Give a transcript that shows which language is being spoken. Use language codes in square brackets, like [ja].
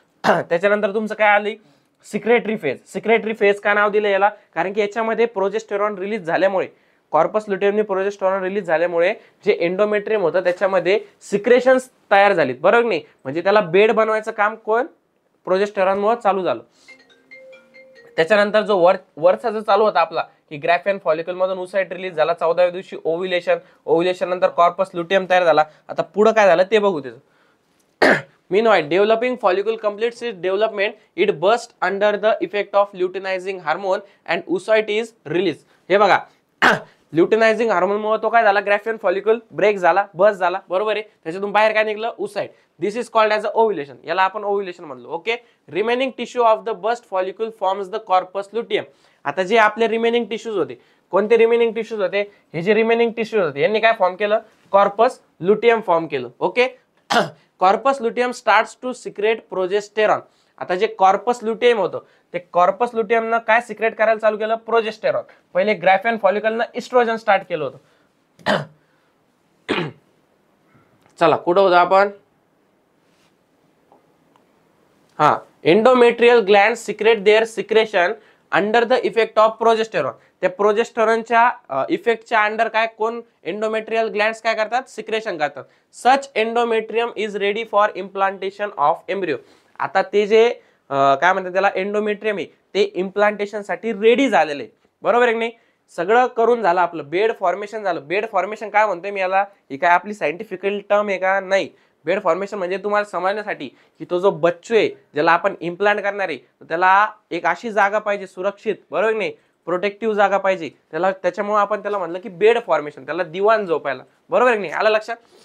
[mr] त्याच्यानंतर तुमचं काय आली, सिक्रेटरी फेज. सिक्रेटरी फेज का नाव दिलं याला, कारण की याच्यामध्ये प्रोजेस्टेरॉन रिलीज झाल्यामुळे, कॉर्पस ल्युटियमने प्रोजेस्टेरॉन रिलीज झाल्यामुळे जे एंडोमेट्रियम होतं त्याच्यामध्ये सिक्रेशन्स तयार झालीत, बरोबर नाही, म्हणजे त्याला बेड बनवायचं काम कोण, प्रोजेस्टेरॉनमुळे चालू झालं. त्याच्यानंतर जो वरचा जो चालू होता आपला की ग्राफियन फॉलिकल मधून उसाइट रिलीज झाला, 14व्या दिवशी ओव्ह्युलेशन, ओव्ह्युलेशन नंतर कॉर्पस ल्युटियम तयार झाला. आता पुढे काय झालं ते बघू त्याचं. [en] Meanwhile, developing follicle completes its development, it bursts under the effect of luteinizing hormone and oocyte is released. [mr] हे बघा ल्युटिनायझिंग हार्मोनमुळे तो काय झाला, ग्राफियन फॉलिकल ब्रेक झाला, बस झाला, बरोबर आहे. त्याच्यातून बाहेर काय निघलं, oocyte. [en] This is called as a ovulation. [mr] याला आपण ओव्युलेशन म्हणलो. Okay. [en] Remaining tissue of the burst follicle forms the corpus luteum. [mr] आता जे आपले रिमेनिंग टिश्यूज होते, कोणते रिमेनिंग टिश्यूज होते, हे जे रिमेनिंग टिश्यूज होते यांनी काय फॉर्म केलं, कॉर्पस लुटियम फॉर्म केलं. [en] Okay. Corpus luteum starts to secrete progesterone. [mr] आता जे कॉर्पस लुटियम होतं ते कॉर्पस लुटियमनं काय सिक्रेट करायला चालू केलं, प्रोजेस्टेरॉन. पहिले ग्राफियन फॉलिकलनं इस्ट्रोजन स्टार्ट केलं होतं. चला कुठं होतं आपण, हा, [en] Endometrial gland secrete their secretion under the effect of progesterone. [mr] त्या प्रोजेस्टेरॉनच्या इफेक्टच्या अंडर काय, कोण एंडोमेट्रियल ग्लँड्स काय करतात, सिक्रेशन करतात. [en] Such endometrium is ready for implantation of embryo. [mr] आता ते जे काय म्हणतात त्याला, एंडोमेट्रियम आहे ते इम्प्लांटेशन साठी रेडी झालेले, बरोबर आहे की नाही. सगळं करून झालं आपलं, बेड फॉर्मेशन झालं. बेड फॉर्मेशन काय म्हणतोय मी याला, ही काय आपली सायंटिफिकल टर्म आहे का, नाही. बेड फॉर्मेशन म्हणजे तुम्हाला समजण्यासाठी की तो जो बच्चू आहे ज्याला आपण इम्प्लांट करणार आहे त्याला एक अशी जागा पाहिजे सुरक्षित, बरोबर नाही, प्रोटेक्टिव्ह जागा पाहिजे त्याला, त्याच्यामुळे आपण त्याला म्हणलं की बेड फॉर्मेशन, त्याला दिवाण झोपायला, बरोबर नाही. आलं लक्षात.